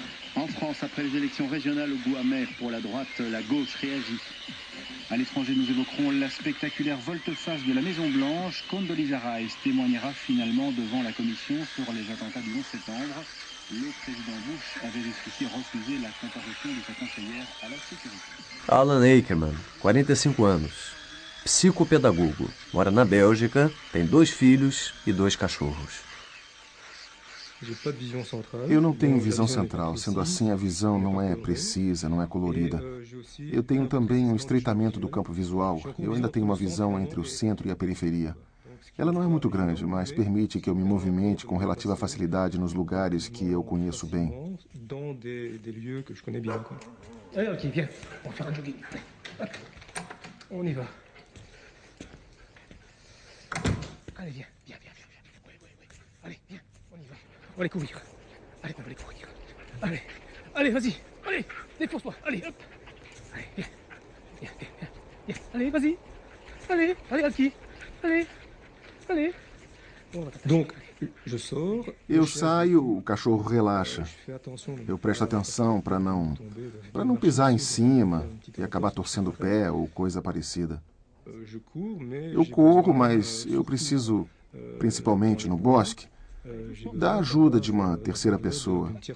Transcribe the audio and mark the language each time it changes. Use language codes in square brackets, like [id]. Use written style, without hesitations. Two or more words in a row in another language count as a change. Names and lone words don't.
[fr] En France, après les élections régionales au goût amer pour la droite, la gauche réagit. À l'étranger, nous évoquerons la spectaculaire volte-face de la Maison-Blanche. Condoleezza Rice témoignera finalement devant la commission sur les attentats du 11 septembre. Le président Bush avait jusqu'ici refusé la comparution de sa conseillère à la sécurité. [pt] Alan Akerman, 45 anos, psicopedagogo, mora na Bélgica, tem 2 filhos e 2 cachorros. Eu não tenho visão central, sendo assim a visão não é precisa, não é colorida. Eu tenho também um estreitamento do campo visual. Eu ainda tenho uma visão entre o centro e a periferia. Ela não é muito grande, mas permite que eu me movimente com relativa facilidade nos lugares que eu conheço bem. [fr] Ok, viens, on va faire un jogging. Hop, on y va. Allez, viens. Allez, viens, on y va. On va les couvrir. Allez, on va les couvrir. Allez, vas-y. Allez, défonce-toi. Allez, hop. Allez, viens. Allez, vas-y. Allez, Alki. Allez. Donc, [pt] eu saio, o cachorro relaxa. Eu presto atenção para não pisar em cima e acabar torcendo o pé ou coisa parecida. Eu corro, mas eu preciso, principalmente no bosque, da ajuda de uma terceira pessoa.